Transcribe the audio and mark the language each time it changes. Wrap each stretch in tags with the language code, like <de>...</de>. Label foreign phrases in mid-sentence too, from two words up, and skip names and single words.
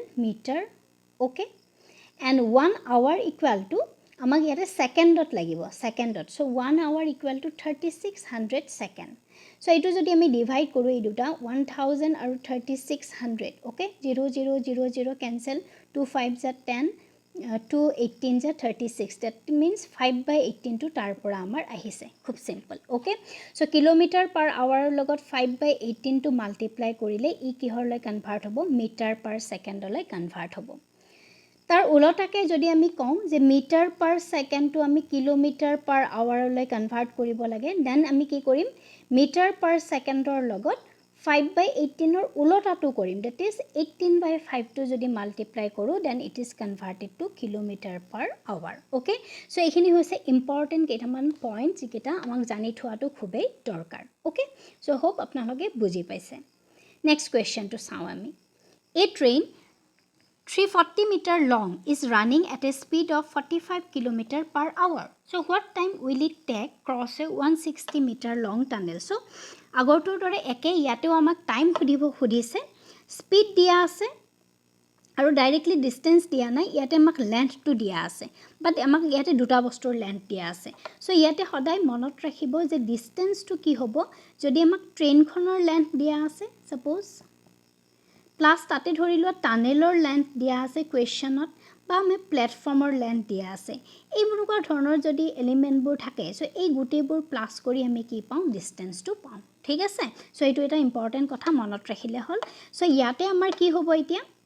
<en>meter okay and 1 hour equal to</en> <as>আমাক ইয়াতে ছেকেণ্ডত লাগিব ছেকেণ্ডত</as> <en>so 1 hour equal to 3600 second so'</en> <as>এইটো যদি আমি ডিভাইড কৰোঁ এই দুটা 1000 আৰু 3600 ওকে 0000 কেঞ্চেল 2 5 যা 10 2 18 যা 36</as> <en>that means 5/18 to</en> <as>তাৰ পৰা আমাৰ আহিছে খুব</as> <en>simple okay so kilometer per hour</en> <as>লগত 5/18 to মাল্টিপ্লাই কৰিলে ই কিহৰলৈ কনভাৰ্ট হ'ব</as> <en>meter per second</en> <as>কনভাৰ্ট হ'ব তাৰ উলটাকে যদি আমি কওঁ যে</as> <en>meter per second</en> <as>আমি</as> <en>kilometer per hour</en> <as>কনভাৰ্ট কৰিব লাগে দেন আমি কি কৰিম</as> <en>meter per second</en> <as>লগত 5/18 ৰ উলটাটো কৰিম</as> <en>that is 18/5</en> <as>টো যদি মাল্টিপ্লাই কৰোঁ</as> <en>then it is converted to kilometer per hour okay so</en> <as>এইখিনি হৈছে ইম্পৰ্টেন্ট কেইটামান পইণ্ট যিকেইটা আমাক জানি থোৱাটো খুবেই দৰকাৰ</as> <en>okay so hope</en> <as>আপোনালোকে বুজি পাইছে</as> <en>next question</en> <as>চাওঁ আমি</as> <en>a train</en> <as>340</as> <en>meter long is running at a speed of 45 km per hour. So what time will it take cross a 160 meter long tunnel?</en> <as>So আগৰটোৰ দৰে একে ইয়াতেও আমাক টাইম সুধিছে স্পীড দিয়া আছে আৰু</as> <en>directly distance</en> <as>দিয়া নাই ইয়াতে আমাক লেন্থটো দিয়া আছে বাট আমাক ইয়াতে দুটা বস্তুৰ লেন্থ দিয়া আছে সো ইয়াতে সদায় মনত ৰাখিব যে ডিষ্টেন্সটো কি হ'ব যদি আমাক ট্ৰেইনখনৰ লেন্থ দিয়া আছে</as> <en>suppose plus</en> <as>তাতে ধৰি লোৱা টানেলৰ লেন্থ দিয়া আছে কুৱেশ্যনত বা আমি প্লেটফৰ্মৰ লেন্থ দিয়া আছে এইবোৰ ধৰণৰ যদি এলিমেন্টবোৰ থাকে সো এই গুটেবোৰ প্লাস কৰি আমি কি পাওঁ ডিষ্টেন্সটো পাওঁ ঠিক আছে সো এইটো এটা ইম্পৰ্টেন্ট কথা মনত ৰাখিলে হ'ল সো ইয়াতে আমাৰ কি হ'ব এতিয়া</as>